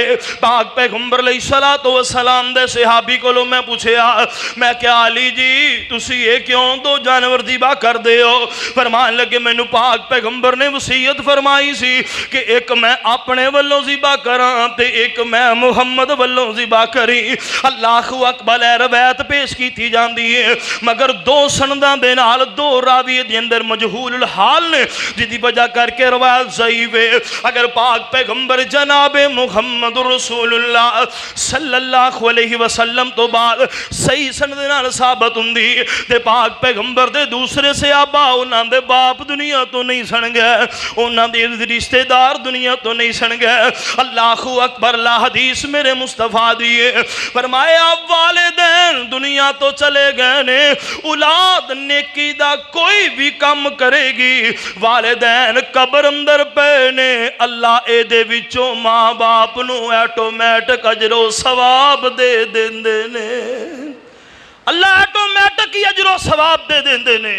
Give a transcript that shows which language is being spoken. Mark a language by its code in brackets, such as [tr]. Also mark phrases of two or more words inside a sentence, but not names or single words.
[pa] پاک پیغمبر [ar] علیہ السلام [pa] دے صحابی کو لو میں پوچھیا، میں کیا علی جی تسی یہ کیوں 2 جانور ذبح کر دے ہو؟ فرمان لگے مینوں پاک پیغمبر نے وصیت فرمائی سی کہ ایک میں اپنے والوں ذبح کراں تے ایک میں محمد والوں ذبح کری۔ [ar] اللہ اکبر، [pa] روایت پیش کی جاندی ہے مگر 2 سنداں دے نال 2 راوی دے اندر مجہول الحال نے، جدی وجہ کر کے روایت ضعیف ہے۔ اگر پاک پیغمبر جناب محمد [ar] رسول اللہ صلی اللہ علیہ وسلم [pa] تو بعد صحیح سند نال ثابت ہوندی تے پاک پیغمبر دے دوسرے صحابہ انہاں دے باپ دنیا تو نہیں سن گئے، انہاں دے رشتہ دار دنیا تو نہیں سن گئے۔ [ar] اللہ اکبر، [pa] لا حدیث میرے مصطفیٰ دیے فرمایا والدین دنیا تو چلے گئے نے، اولاد نیکی دا کوئی بھی کم کرے گی، والدین قبر اندر پے نے، اللہ اے دے وچوں ماں باپ نو ایٹومیٹک اجر و ثواب دے دیندے نے، اللہ ایٹومیٹک ہی اجر و ثواب دے دیندے نے۔